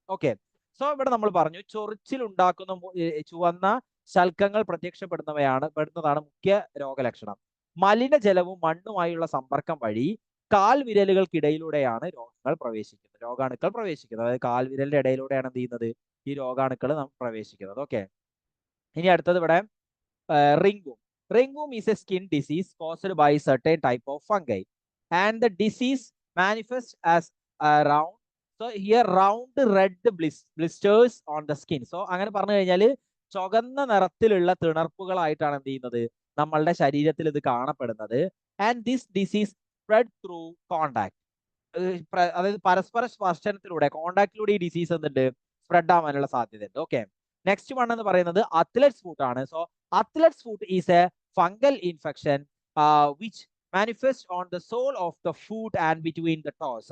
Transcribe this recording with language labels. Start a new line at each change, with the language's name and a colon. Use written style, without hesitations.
Malayalam: Okay, so ഇവിടെ നമ്മൾ പറഞ്ഞു ചൊറിച്ചിൽ ഉണ്ടാക്കുന്ന ചുവന്ന ശൽക്കങ്ങൾ പെടുന്നതാണ് മുഖ്യ രോഗലക്ഷണം. മലിനജലവും മണ്ണുമായുള്ള സമ്പർക്കം വഴി കാൽ വിരലുകൾക്കിടയിലൂടെയാണ് രോഗാണുക്കൾ പ്രവേശിക്കുന്നത്. അതായത് കാൽ വിരലിന്റെ ഇടയിലൂടെയാണ് എന്ത് ചെയ്യുന്നത്, ഈ രോഗാണുക്കൾ പ്രവേശിക്കുന്നത്. ഓക്കെ, ഇനി അടുത്തത് ഇവിടെ റിംഗ്വൂം.
English: Ringworm is a skin disease caused by certain type of fungi, and the disease manifests as round. So here round red blisters on the skin. So
Malayalam: അങ്ങനെ പറഞ്ഞു കഴിഞ്ഞാൽ ചുവന്ന നിറത്തിലുള്ള തിണർപ്പുകളായിട്ടാണ് എന്ത് ചെയ്യുന്നത് നമ്മളുടെ ശരീരത്തിൽ ഇത് കാണപ്പെടുന്നത്.
English: And this disease spread through contact.
Malayalam: അതായത് പരസ്പര സ്പർശനത്തിലൂടെ കോണ്ടാക്റ്റിലൂടെ ഈ ഡിസീസ് എന്തുണ്ട് സ്പ്രെഡ് ആവാനുള്ള സാധ്യതയുണ്ട്.
English: Okay, next one എന്ന് പറയുന്നത് athlete's foot ആണ്. So athlete's foot is a fungal infection which manifest on the sole of the foot and between the toes.